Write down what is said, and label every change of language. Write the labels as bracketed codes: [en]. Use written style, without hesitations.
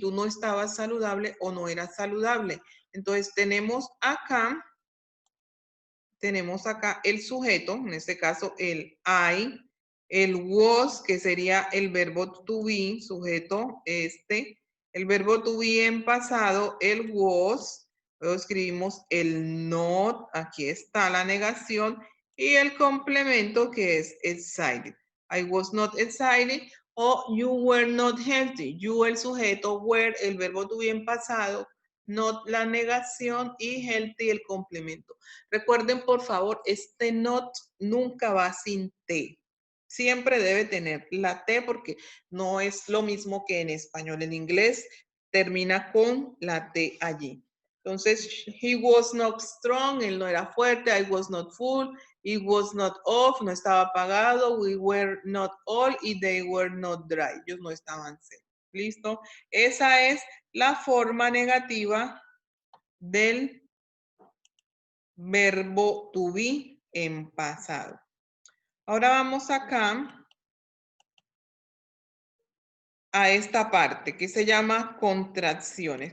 [es] Tú no estabas saludable o no eras saludable. Entonces tenemos acá el sujeto, en este caso el I, el was, que sería el verbo to be, sujeto el verbo to be en pasado, el was, luego escribimos el not, aquí está la negación, y el complemento que es excited. [en] I was not excited, o you were not healthy. [es] You el sujeto, were el verbo to be en pasado, not la negación y healthy el complemento. Recuerden, por favor, este not nunca va sin T. Siempre debe tener la T porque no es lo mismo que en español. En inglés termina con la T allí. Entonces, [en] he was not strong, [es] él no era fuerte. [en] I was not full, It was not off, [es] no estaba apagado. [en] We were not all y they were not dry. [es] Ellos no estaban secos. ¿Listo? Esa es la forma negativa del verbo to be en pasado. Ahora vamos acá a esta parte que se llama contracciones.